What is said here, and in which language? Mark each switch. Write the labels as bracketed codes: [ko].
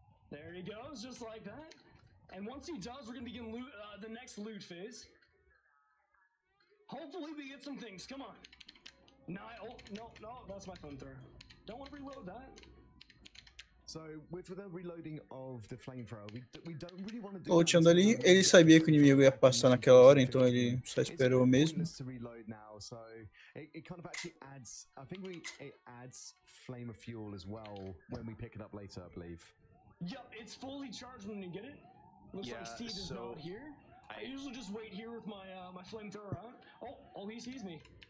[en] There he goes, just like that. And once he does, we're gonna begin the next loot phase. Hopefully we get some things. Come on. Oh, no, that's my flamethrower. Don't want to reload that. So with the reloading of the flamethrower, we don't really want to do. [pt] Voltando ali, ele sabia que o inimigo ia passar naquela hora, então ele só esperou mesmo. [en] To reload now, so it kind of actually adds. I think it adds flame of fuel as well when we pick it up later, I believe. Yep, it's fully charged when you get it. Looks like Steve is not here. I usually just wait here with my my flamethrower out. Oh, he sees me.